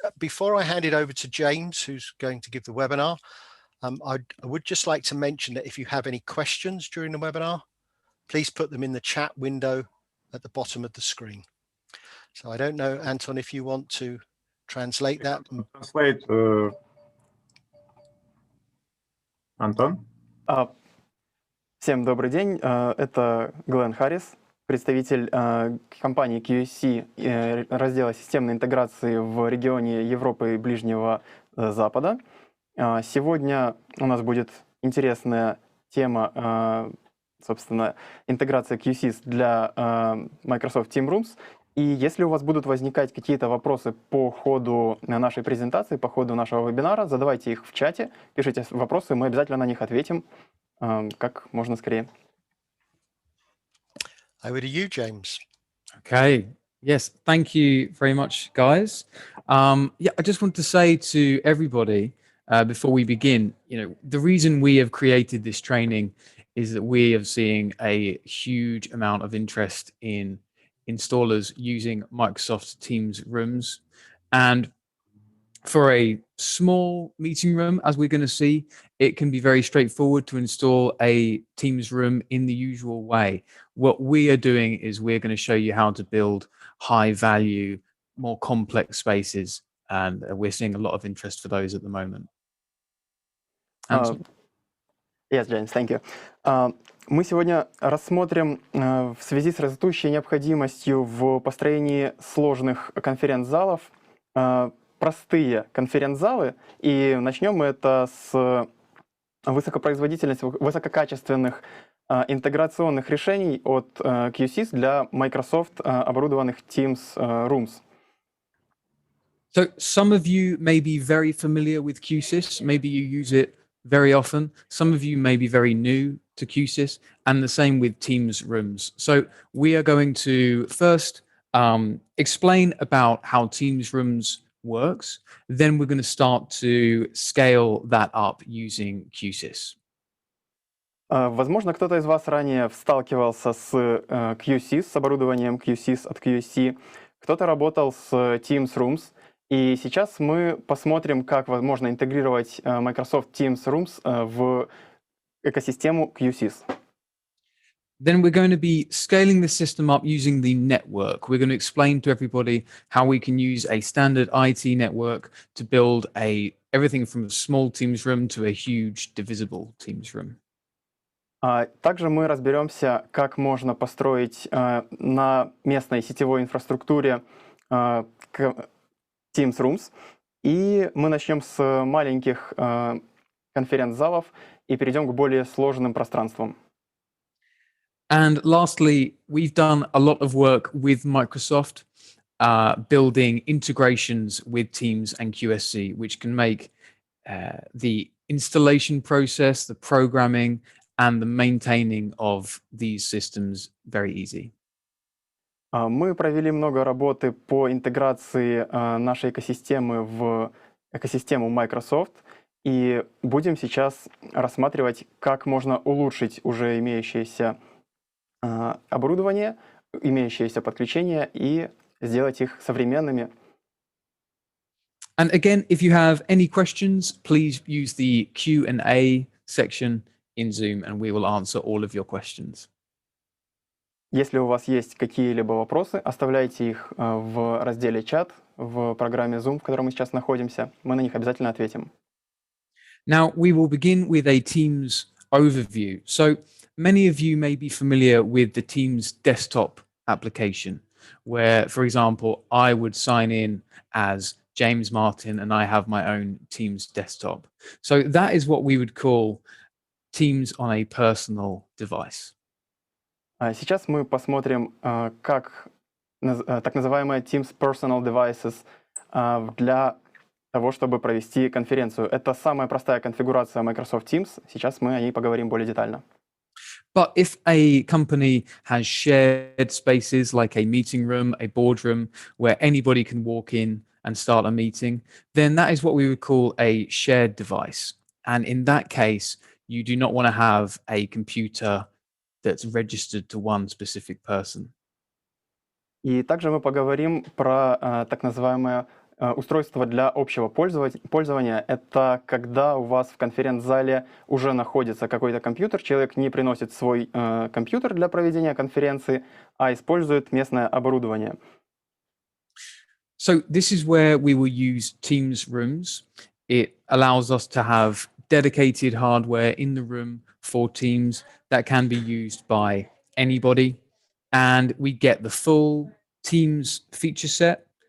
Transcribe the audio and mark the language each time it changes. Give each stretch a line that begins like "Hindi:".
English: Before I hand it over to James, who's going to give the webinar, I would just like to mention that if you have any questions during the webinar, please put them in the chat window at the bottom of the screen. So I don't know, Anton, if you want to translate that. Translate, Антон.
Russian: Всем добрый день. Это Глен Харрис, представитель компании Q-SYS раздела системной интеграции в регионе Европы и Ближнего Запада. Сегодня у нас будет интересная тема, собственно, интеграция Q-SYS для Microsoft Teams Rooms. И если у вас будут возникать какие-то вопросы по ходу нашей презентации, по ходу нашего вебинара, задавайте их в чате, пишите вопросы, мы обязательно на них ответим как можно скорее.
English: Over to you, James. Okay. Yes. Thank you very much, guys. Yeah, I just want to say to everybody before we begin, the reason we have created this training is that we are seeing a huge amount of interest in installers using Microsoft Teams Rooms. And for a small meeting room, as we're going to see, it can be very straightforward to install a Teams room in the usual way. What we are doing is we're going to show you how to build high value, more complex spaces. And we're seeing a lot of interest for those at the moment. Yes, James, thank you.
Russian: Мы сегодня рассмотрим в связи с растущей необходимостью в построении сложных конференц-залов простые конференц-залы, и начнем мы это с высокопроизводительных, высококачественных интеграционных решений от Q-SYS для Microsoft оборудованных Teams Rooms.
English: So some of you may be very familiar with Q-SYS, maybe you use it very often. Some of you may be very new to Q-SYS, and the same with Teams Rooms. So we are going to first explain about how Teams Rooms works. Then we're going to start to scale that up using Q-SYS.
Russian: Возможно, кто-то из вас ранее сталкивался с Q-SYS, с оборудованием Q-SYS от QSC, кто-то работал с Teams Rooms, и сейчас мы посмотрим, как возможно интегрировать Microsoft Teams Rooms в экосистему Q-SYS.
English: Then we're going to be scaling the system up using the network. We're going to explain to everybody how we can use a standard IT network to build everything from a small Teams room to a huge divisible Teams room.
Russian: Также мы разберемся, как можно построить на местной сетевой инфраструктуре Teams Rooms. И мы начнем с маленьких конференц-залов и перейдем к более сложным пространствам.
English: And lastly, we've done a lot of work with Microsoft building integrations with Teams and QSC, which can make the installation process, the programming, and the maintaining of these systems very easy.
Russian: Мы провели много работы по интеграции нашей экосистемы в экосистему Microsoft, и будем сейчас рассматривать, как можно улучшить уже имеющееся оборудование, имеющиеся подключения и сделать их современными.
English: And again, if you have any questions, please use the Q&A section in Zoom, and we will answer all of your questions.
Russian: Если у вас есть какие-либо вопросы, оставляйте их в разделе «Чат» в программе Zoom, в которой мы сейчас находимся. Мы на них обязательно ответим.
English: Now, we will begin with a Teams overview. So many of you may be familiar with the Teams desktop application, where, for example, I would sign in as James Martin and I have my own Teams desktop. So that is what we would call Teams on a personal device.
Russian: Сейчас мы посмотрим, как так называемые Teams Personal Devices для того, чтобы провести конференцию. Это самая простая конфигурация Microsoft Teams. Сейчас мы о ней поговорим более детально.
English: But if a company has shared spaces like a meeting room, a boardroom, where anybody can walk in and start a meeting, then that is what we would call a shared device. And in that case, you do not want to have a computer that's registered to one specific person.
Russian: И также мы поговорим про так называемое устройство для общего пользования. Это когда у вас в конференц-зале уже находится какой-то компьютер, человек не приносит свой компьютер для проведения конференции, а использует местное оборудование.
English: So this is where we will use Teams rooms. It allows us to have dedicated hardware in the room for Teams that can be used by anybody. And we get the full Teams feature set.